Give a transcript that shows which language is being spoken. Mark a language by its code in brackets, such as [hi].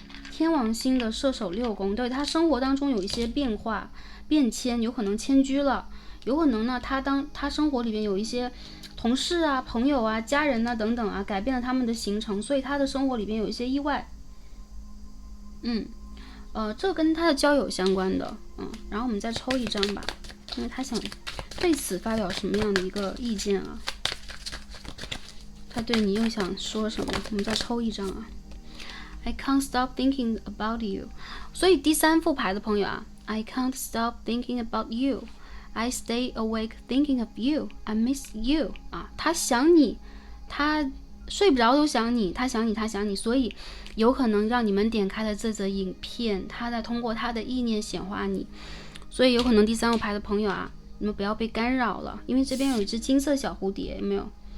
[zh] 天王星的射手6宫，对，他生活当中有一些变化、变迁，有可能迁居了，有可能呢，他生活里面有一些同事啊、朋友啊、家人啊等等啊，改变了他们的行程，所以他的生活里面有一些意外。这跟他的交友相关的，然后我们再抽一张吧。因为他想对此发表什么样的一个意见啊？他对你又想说什么？我们再抽一张啊。 [en] I can't stop thinking about you。 [zh] 所以第3副牌的朋友啊 [en] ，I can't stop thinking about you。 I stay awake thinking of you. I miss you。 [zh] 他想你，他睡不着都想你，他想你，所以有可能让你们点开了这则影片，他在通过他的意念显化你。所以有可能第3副牌的朋友啊，你们不要被干扰了，因为这边有一只金色小蝴蝶，有没有？